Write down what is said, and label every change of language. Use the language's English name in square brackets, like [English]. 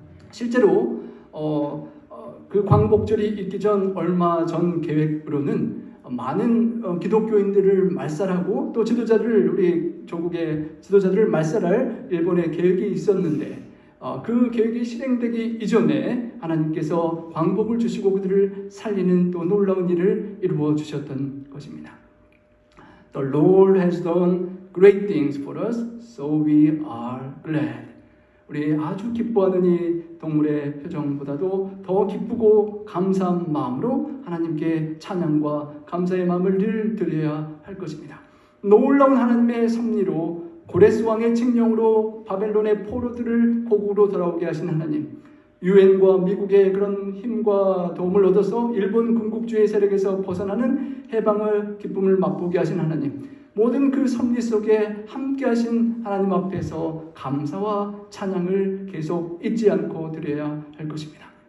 [Korean] 실제로 그 광복절이 있기 전 얼마 전 계획으로는 많은 기독교인들을 말살하고 또 우리 조국의 지도자들을 말살할 일본의 계획이 있었는데, 그 계획이 실행되기 이전에 하나님께서 광복을 주시고 그들을 살리는 또 놀라운 일을 이루어 주셨던 것입니다. [English] The Lord has done great things for us, so we are glad. [Korean] 우리 아주 기뻐하는 이 동물의 표정보다도 더 기쁘고 감사한 마음으로 하나님께 찬양과 감사의 마음을 늘 드려야 할 것입니다. 놀라운 하나님의 섭리로 고레스 왕의 칙령으로 바벨론의 포로들을 고국으로 돌아오게 하신 하나님, 유엔과 미국의 그런 힘과 도움을 얻어서 일본 군국주의 세력에서 벗어나는 해방의 기쁨을 맛보게 하신 하나님, 모든 그 섭리 속에 함께 하신 하나님 앞에서 감사와 찬양을 계속 잊지 않고 드려야 할 것입니다.